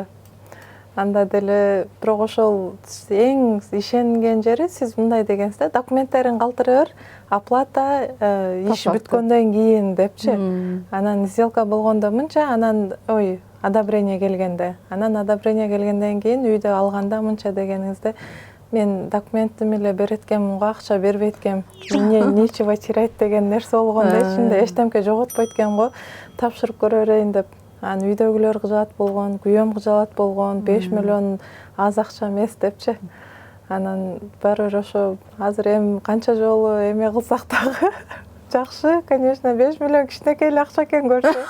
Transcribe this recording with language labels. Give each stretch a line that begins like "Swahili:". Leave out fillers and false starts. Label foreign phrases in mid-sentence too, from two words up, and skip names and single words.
Kyrgyz: Анда деле бирок ошол эң ишенген жери сиз мындай дегенсиз да, документтерин калтыра бер, оплата иш бүткөндөн кийин депчи. Анан сделка болгондо мынча, анан одобрение келгенде. Анан одобрение келгенден кийин үйдү алганда мынча дегениңизде мен документimi эле береткем, мунга акча бербейткем.
Russian: Мне нечего терять
Kyrgyz: деген нерсе болгон да, ичинде эчтемке жоготпойт экен го. Тапшырып көрө берейин деп. Анан үйдөгүлөр кыжаат болгон, күйөөм кыжаат болгон, 5 миллион аз акча эмес депчи. Анан баары бир ошо азыр эми канча жолу эме кылсак дагы жакшы, конечно, 5 миллион кичинекей эле акча экен көрсө.